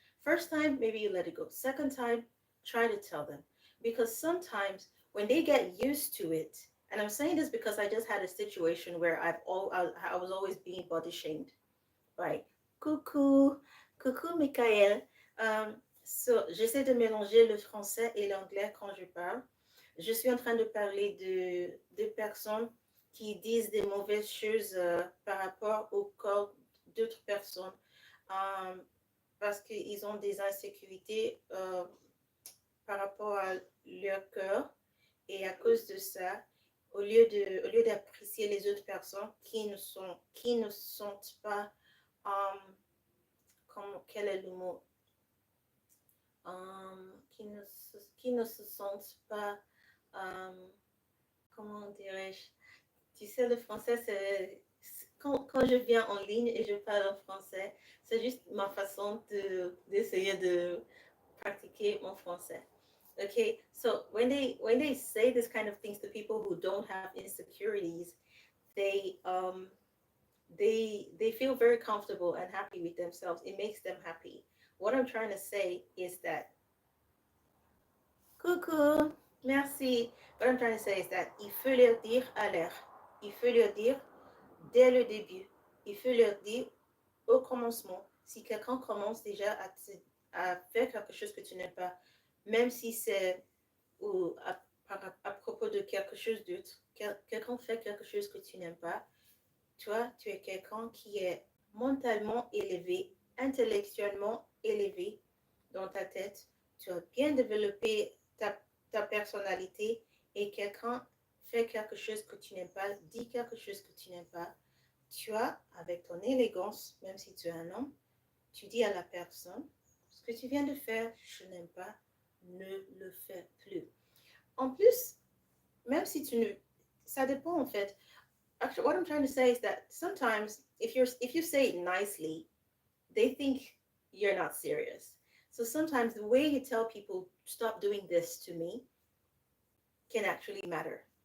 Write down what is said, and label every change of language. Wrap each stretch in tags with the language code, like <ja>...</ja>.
<en>First time, maybe you let it go. Second time, try to tell them. Because sometimes when they get used to it, and I'm saying this because I just had a situation where I was always being body shamed by</en> <fr>coucou, coucou</fr> <en>Michael.</en> <fr>So, j'essaie de mélanger le français et l'anglais quand je parle. Je suis en train de parler de personnes qui disent des mauvaises choses par rapport au corps d'autres personnes euh, parce qu'ils ont des insécurités par rapport à leur corps et à cause de ça, au lieu d'apprécier les autres personnes qui ne sont pas, um, quel est le mot, qui ne se sentent pas, um, comment dirais-je, tu sais, le français, quand je viens en ligne et je parle en français, c'est juste ma façon d'essayer de practiquer mon français.</fr> <en>Okay, so when they say this kind of things to people who don't have insecurities, they um they feel very comfortable and happy with themselves. It makes them happy. What I'm trying to say is that</en> <fr>coucou, merci.</fr> <en>What I'm trying to say is that</en> <fr>il faut leur dire à l'heure. Il faut leur dire dès le début. Il faut leur dire au commencement. Si quelqu'un commence déjà à faire quelque chose que tu n'aimes pas, même si c'est ou à propos de quelque chose d'autre, quelqu'un fait quelque chose que tu n'aimes pas, toi, tu es quelqu'un qui est mentalement élevé, intellectuellement élevé dans ta tête, tu as bien développé ta personnalité et quelqu'un fait quelque chose que tu n'aimes pas, dit quelque chose que tu n'aimes pas, tu as, avec ton élégance, même si tu es un homme, tu dis à la personne, ce que tu viens de faire, je n'aime pas, ne le fais plus. En plus, même si tu ne... Ça dépend en fait.</fr> <en>Actually, what I'm trying to say is that sometimes if you say it nicely, they think you're not serious. So sometimes the way you tell people stop doing this to me can actually matter.</en>